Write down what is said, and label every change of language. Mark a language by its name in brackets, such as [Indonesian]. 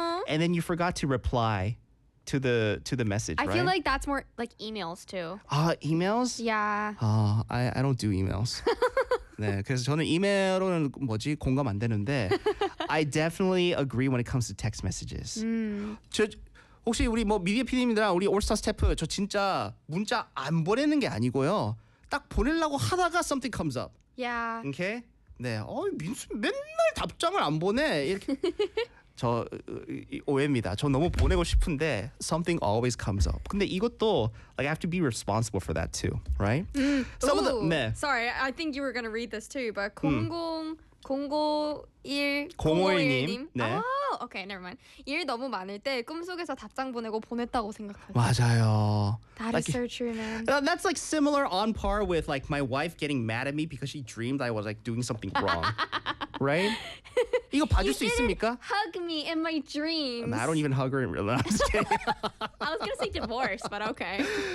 [English] And then you forgot to reply to the message. I feel like that's more like emails too. Emails? Yeah. I don't do emails. [Korean] 네, 그래서 저는 이메일로는 뭐지 공감 안 되는데. [English] I definitely agree when it comes to text messages. [Korean] 혹시 우리 뭐 미디어 PD님들아 우리 올스타 스태프 저 진짜 문자 안 보내는 게 아니고요. 딱 보내려고 하다가 [English] something comes up. Yeah. [Korean] 오케이? 네. 어이 민수 맨날 답장을 안 보내. 이렇게 저 오해입니다. 저 너무 보내고 싶은데 [English] something always comes up. [Korean] 근데 이것도 [English] like I have to be responsible for that too, right? Some Ooh, of the 네. Sorry, I think you were going to read this too, but 001 [Korean] 네. [English] Okay, never mind. [Korean] 일 너무 많을 때 꿈속에서 답장 보내고 보냈다고 생각합니다. 맞아요. [English] That like, is so true, man. That's like similar on par with like my wife getting mad at me because she dreamed I was like doing something wrong. [Korean] Right? 이거 봐줄 수 있습니까? [English] Hug me in my dreams. I don't even hug her in real life. I was gonna say divorce, but okay.